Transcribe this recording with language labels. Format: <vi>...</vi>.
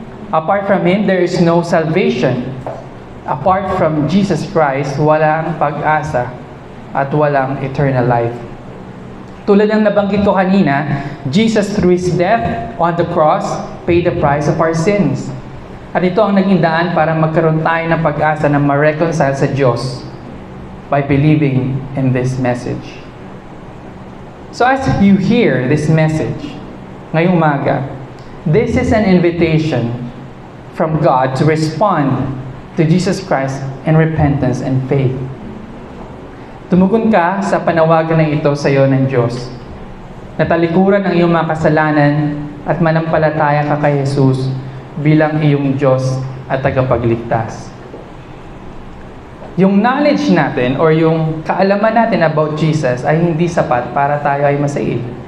<en>Apart from Him, there is no salvation. Apart from Jesus Christ,</en> <tl>walang pag-asa at walang eternal life. Tulad ng nabanggit ko kanina,</tl> <en>Jesus through His death on the cross paid the price of our sins.</en> <tl>At ito ang naging daan para magkaroon tayo ng pag-asa na ma-reconcile sa Diyos</tl> <en>by believing in this message. So as you hear this message</en> <tl>ngayong umaga,</tl> <en>this is an invitation from God to respond to Jesus Christ in repentance and faith.</en> <tl>Tumugon ka sa panawagan na ito sa iyo ng Diyos. Natalikuran ang iyong mga kasalanan at manampalataya ka kay Jesus bilang iyong Diyos at tagapagligtas. Yung knowledge natin or yung kaalaman natin about Jesus ay hindi sapat para tayo ay masaid.</tl>